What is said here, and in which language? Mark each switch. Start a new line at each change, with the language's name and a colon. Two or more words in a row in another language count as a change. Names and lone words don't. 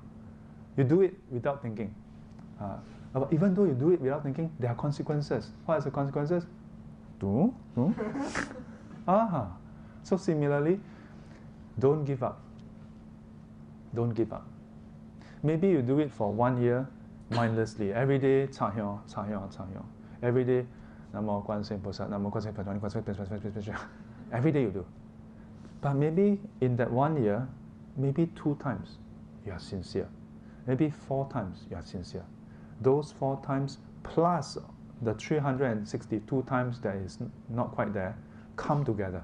English: You do it without thinking. But even though you do it without thinking, there are consequences. What are the consequences? So similarly, don't give up. Don't give up. Maybe you do it for 1 year mindlessly. Every day, cha hyong, cha hyong, cha hyong. Every day, Namo Guan Sing 菩薩, Namo Guan Sing菩薩, every day you do. But maybe in that 1 year, maybe 2 times you are sincere. Maybe 4 times you are sincere. Those 4 times plus the 362 times that is not quite there, come together.